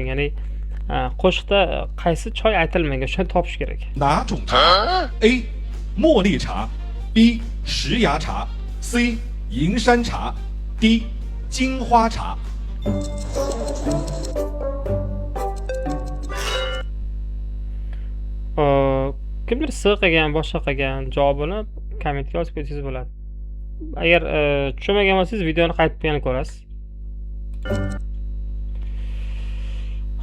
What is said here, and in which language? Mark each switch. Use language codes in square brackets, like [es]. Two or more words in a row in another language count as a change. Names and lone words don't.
[uz] Ya'ni qo'shiqda qaysi choy aytilmagan, shuni topish kerak. [zh] 哪种茶 ？A. 茉莉茶 B. 石芽茶 C. 银山茶 D. 金花茶。 [uz] Kimdir S qilgan, boshqa qilgan javobini kommentga yozib qo'ysangiz bo'ladi. Agar tushunmagan bo'lsangiz videoni qaytib yana ko'rasiz.